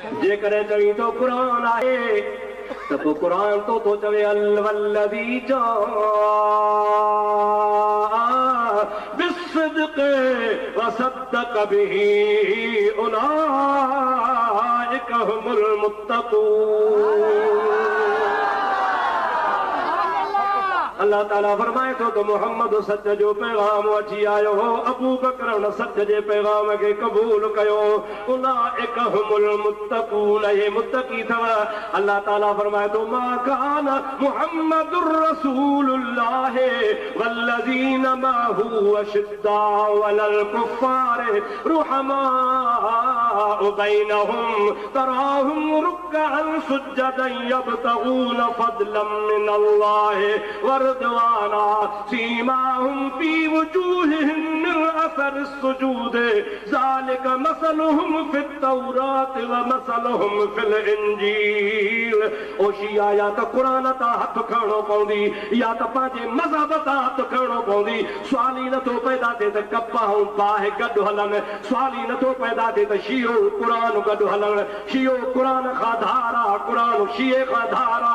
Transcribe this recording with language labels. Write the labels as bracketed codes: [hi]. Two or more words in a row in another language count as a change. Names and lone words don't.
[sd] जेकॾहिं चई तो क़ुरान आहे त पोइ क़ुरान तो चवे [ar] والذي جاء بالصدق وصدق به أولئك هم المتقون. [sd] अल्लाह ताला फरमाए थो तो मोहम्मद सच जो पैगाम वठी आयो हो, अबू बकर उन सच जे पैगाम खे क़बूल कयो। [ar] أولئك هم المتقون, [sd] ये मुत्तकी थव। अल्लाह ताला फरमाए थो [ar] ما كان محمد رسول الله والذين معه أشداء على الكفار رحماء بينهم تراهم ركعا سجدا يبتغون فضلا من الله ورضوانا سيماهم في وجوههم من أثر السجود ذلك مثلهم في التوراة ومثلهم في الإنجيل. [sd] ओ शिया या त क़ुरान ता हथ खणो पवंदी या त पंहिंजे मज़हब ता हथ खणो पवंदी। सुवाल ई नथो पैदा थिए त कपा ऐं बाहि गॾु हलनि, सुवाल ई नथो पैदा थिए त शियो क़ुरान गॾु हलनि। शियो क़ुरान खां धारा, क़ुरान शिये खां धारा।